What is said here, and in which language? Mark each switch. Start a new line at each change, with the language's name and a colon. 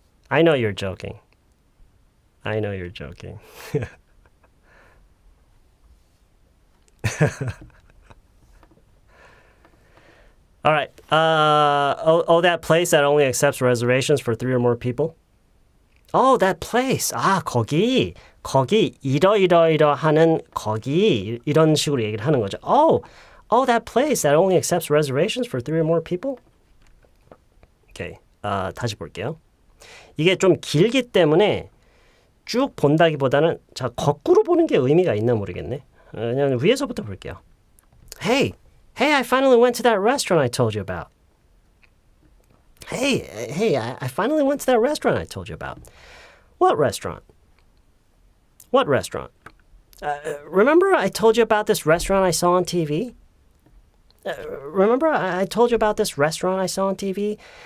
English: I know you're joking. I know you're joking. All right. That place that only accepts reservations for 3 or more people? That place.
Korean: 거기 이러이러이러하는 거기 이런 식으로 얘기를 하는 거죠.
English: That place that only accepts reservations for 3 or more people?
Korean: Okay. 다시 볼게요. 이게 좀 길기 때문에 쭉 본다기보다는 거꾸로 보는 게 의미가 있나 모르겠네. 그냥 위에서부터 볼게요.
English: Hey, I finally went to that restaurant I told you about. Hey, I finally went to that restaurant I told you about. What restaurant? What restaurant? Remember I told you about this restaurant I saw on TV? Remember I told you about this restaurant I saw on TV?